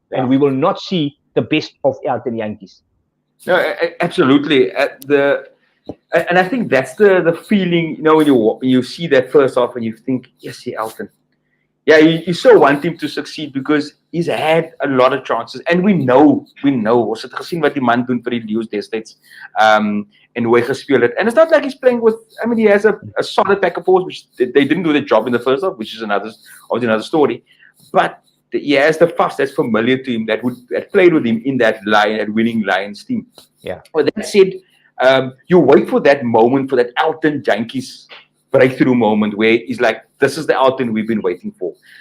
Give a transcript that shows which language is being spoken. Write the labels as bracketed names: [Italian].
[English] And we will not see the best of Elton Jantjies. No, absolutely. And I think that's the feeling, when you see that first off and you think, yes, Elton. Yeah, you so want him to succeed because he's had a lot of chances. And we know. [Afrikaans] Ons het gesien wat die man doen vir die Lions destyds. En hoe hy gespeel het. [English] And it's not like he's playing with, he has a solid pack of force, which they didn't do the job in the first half, which is another story. But he has the fuss that's familiar to him that played with him in that winning Lions team. Yeah. But that said, you wait for that moment, for that Elton Jantjies breakthrough moment where he's like, this is the Elton we've been waiting for.